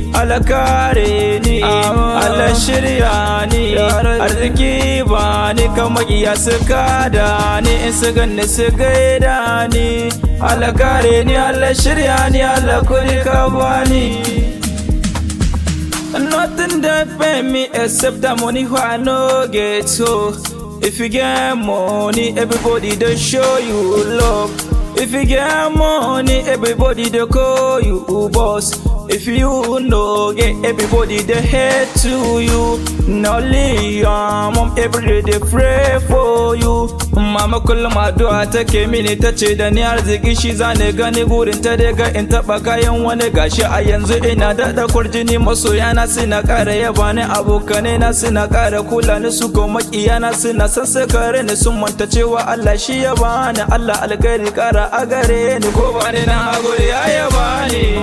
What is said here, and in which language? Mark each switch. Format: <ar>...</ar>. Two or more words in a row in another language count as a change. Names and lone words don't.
<ha>Allah kare ni, Amin. Allah shirya ni,</ha> <ar>Ya Rabbi.</ar> <ha>arziki ba ni kamar iya su kada ni, in su ganni su gaida ni. Allah kare ni, Allah shirya ni, Allah kudi ka ba ni.</ha> <pcm>Nothing that pay me except the money who I no get, so if you get money, everybody dey show you love. If you get money, everybody dey call you boss. If you no get, everybody dey hate to you. Na only your mom every day dey pray for you.</pcm> <ha>Mama kullum addu'a take mini, ta ce da ni arziki shi za ni gani, gurin ta dai ga in taɓa kayan wani, gashi a yanzu ina daɗa kwarjini, masoya na suna ƙara yaba ni, abokanai na suna ƙara kula ni, su ko maƙiya na suna son su kare ni, sun manta cewa Allah shi ya bani, Allah alkhairi ƙara a gare ni, ko ba ni na a guri ya yaba ni.</ha>